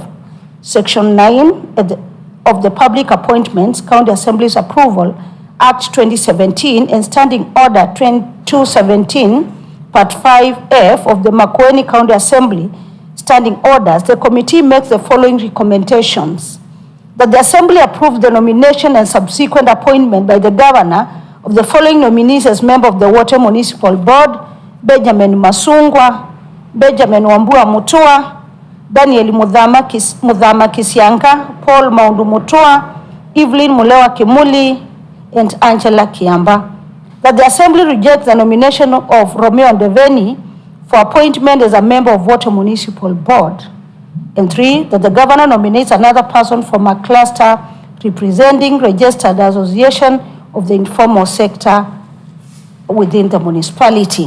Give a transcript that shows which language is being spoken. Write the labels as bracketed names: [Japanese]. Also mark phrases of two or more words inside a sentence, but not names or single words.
[English] Section 9 of the Public Appointments, County Assemblies Approval Act 2017, and Standing Order 217, Part 5F of the Makueni County Assembly Standing Orders, the committee makes the following recommendations: that the Assembly approve the nomination and subsequent appointment by the governor of the following nominees as member of the Water Municipal Board: Benjamin Masungwa, Benjamin Wambua Mutua, Daniel Mudhama Kisianga, Paul Maundu Mutua, Evelyn Mulewa Kimuli, and Angela Kiamba. That the Assembly rejects the nomination of Romeo Ndeveni for appointment as a member of Water Municipal Board. And 3, that the governor nominates another person from a cluster representing registered association of the informal sector within the municipality.